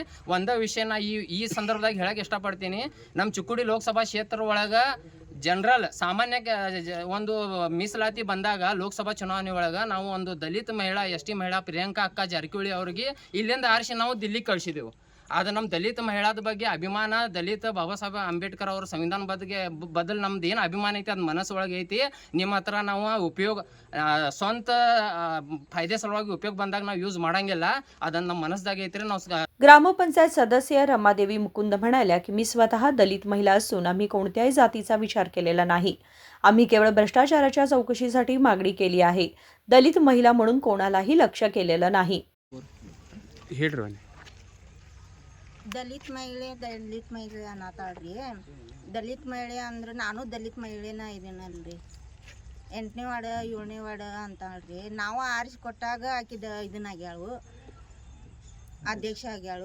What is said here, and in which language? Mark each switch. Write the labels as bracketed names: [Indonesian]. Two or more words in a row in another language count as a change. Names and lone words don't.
[Kannada] ಒಂದೇ ವಿಷಯನ ಈ ಸಂದರ್ಭದಾಗ ಹೇಳಕ್ಕೆ ಇಷ್ಟಪಡ್ತೀನಿ. ನಮ್ಮ ಚಿಕ್ಕೋಡಿ ಲೋಕಸಭಾ ಕ್ಷೇತ್ರ ಒಳಗೆ ಜನರಲ್ ಸಾಮಾನ್ಯ ಒಂದು ಮೀಸಲಾತಿ ಬಂದಾಗ ಲೋಕಸಭಾ ಚುನಾವಣೆ ಒಳಗೆ ನಾವು ಒಂದು ದಲಿತ ಮಹಿಳಾ ST ಮಹಿಳಾ ಪ್ರಿಯಾಂಕಾ ಅಕ್ಕ ಜಾರಕಿಹೊಳಿ ಅವ್ರಿಗೆ ಇಲ್ಲಿಂದ ಆರಿಸಿ ನಾವು ದಿಲ್ಲಿಗೆ ಕಳಿಸಿದೆವು. ಅದು ನಮ್ಮ ದಲಿತ ಮಹಿಳಾದ ಬಗ್ಗೆ ಅಭಿಮಾನ, ದಲಿತ ಬಾಬಾ ಸಾಹೇಬ್ ಅಂಬೇಡ್ಕರ್ ಅವ್ರ ಸಂವಿಧಾನ ಬದಲು ನಮ್ದು ಏನು ಅಭಿಮಾನ ಐತಿ ಅದು ಮನಸ್ಸೊಳಗೆ ಐತಿ. ನಿಮ್ಮ ಹತ್ರ ನಾವು ಉಪಯೋಗ ಸ್ವಂತ ಫಾಯ್ದೆ ಸಲುವಾಗಿ ಉಪಯೋಗ ಬಂದಾಗ ನಾವು ಯೂಸ್ ಮಾಡಂಗಿಲ್ಲ. ಅದನ್ನು ನಮ್ಮ ಮನಸ್ಸದಾಗ ಐತ್ರಿ. ನಾವು [Marathi] ग्रामपंचायत सदस्य रमादेवी मुकुंद म्हणाल्या की मी स्वतः दलित महिला असून आम्ही कोणत्याही जातीचा विचार केलेला नाही. आम्ही केवळ भ्रष्टाचाराच्या चौकशीसाठी मागणी केली आहे. दलित महिला म्हणून कोणालाही लक्ष केलेलं नाही. [Kannada] ದಲಿತ ಮಹಿಳೆ ಅನ್ನತಾಳ್ರಿ. ದಲಿತ ಮಹಿಳೆ ಅಂದ್ರೆ ನಾನು ದಲಿತ ಮಹಿಳೆನ ಇದೀನಲ್ರಿ. 8ನೇ ವಾರ್ಡ್ 7ನೇ ವಾರ್ಡ್ ಅಂತಾಳ್ರಿ. ನಾವು ಆರಿಸಿ ಕೊಟ್ಟಾಗ ಆಕಿದ ಇದನ್ನಾಗ್ಯಾಳು, ಅಧ್ಯಕ್ಷ ಆಗ್ಯಾಳು.